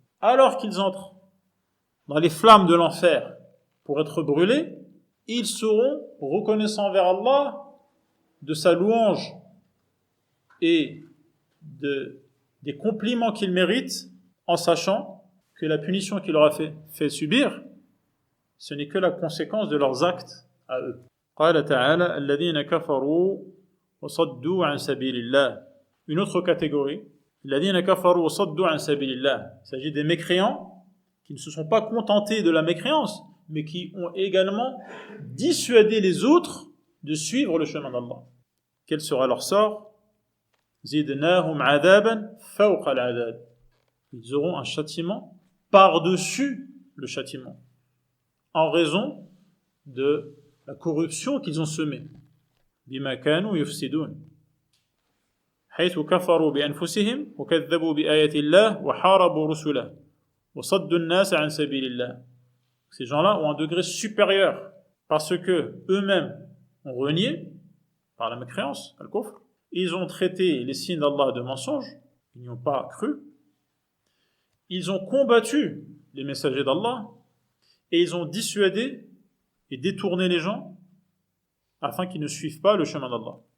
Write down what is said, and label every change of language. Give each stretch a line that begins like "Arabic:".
French: Alors qu'ils entrent dans les flammes de l'enfer pour être brûlés, ils seront reconnaissants envers Allah de sa louange et des compliments qu'ils méritent, en sachant que la punition qu'il leur a fait subir, ce n'est que la conséquence de leurs actes à eux.
Arabic: قال تعالى الذين كفروا وصدوا عن سبيل الله.
French: Une autre catégorie,
Arabic: الذين كفروا وصدوا عن سبيل الله.
French: Il s'agit des mécréants qui ne se sont pas contentés de la mécréance, mais qui ont également dissuadé les autres de suivre le chemin d'Allah. Quel sera leur sort?
Arabic: زِدْنَاهُمْ عَذَابًا فَوْقَ الْعَذَابِ.
French: Ils auront un châtiment par-dessus le châtiment, en raison de la corruption qu'ils ont semée.
Arabic: بِمَا كَانُوا يُفْسِدُونَ حيث كفروا بأنفسهم وكذبوا بآيات الله وحاربوا رسله وصدوا الناس عن سبيل الله.
French: Ces gens-là ont un degré supérieur parce que eux-mêmes ont renié par la mécréance, al-kufr. Ils ont traité les signes d'Allah de mensonges, ils n'y ont pas cru. Ils ont combattu les messagers d'Allah et ils ont dissuadé et détourné les gens afin qu'ils ne suivent pas le chemin d'Allah.